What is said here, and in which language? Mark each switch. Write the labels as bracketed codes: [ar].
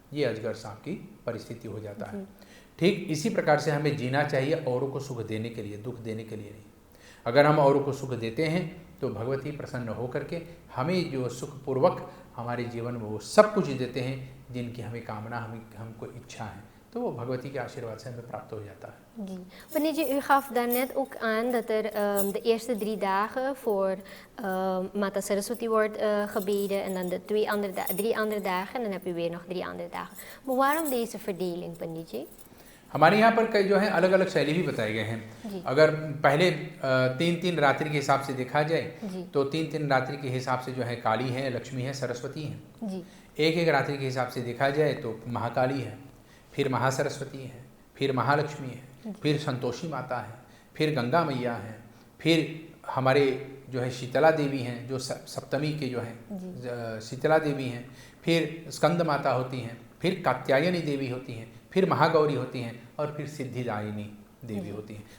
[hi] ये अजगर सांप की परिस्थिति हो जाता है। ठीक इसी प्रकार से हमें जीना चाहिए, औरों को सुख देने के लिए, दुख देने के लिए नहीं। अगर हम औरों को सुख देते हैं तो भगवती प्रसन्न होकर के हमें जो सुखपूर्वक हमारे जीवन में वो सब कुछ देते हैं जिनकी हमें कामना, हमको इच्छा है, तो वो भगवती के आशीर्वाद से हमें प्राप्त हो जाता है। [nl] जी, Panitje, u gaf daarnet ook aan dat er de eerste 3 dagen voor Mata Saraswati wordt gebeden en dan de 3 andere dagen en dan heb u weer nog 3 andere dagen. Maar waarom deze verdeling, Panditje? [hi] हमारे यहाँ पर कई जो है अलग अलग शैली भी बताए गए हैं। अगर पहले 3-3 रात्रि के हिसाब से देखा जाए तो 3-3 रात्रि के हिसाब से जो है काली है, लक्ष्मी है, सरस्वती है। एक एक रात्रि के हिसाब से देखा जाए तो महाकाली है, फिर महासरस्वती है, फिर महालक्ष्मी है, फिर संतोषी माता है, फिर गंगा मैया है, फिर हमारे जो है शीतला देवी हैं जो सप्तमी के जो हैं शीतला देवी हैं, फिर स्कंद माता होती हैं, फिर कात्यायनी देवी होती हैं, फिर महागौरी होती हैं और फिर सिद्धिदायिनी देवी होती हैं।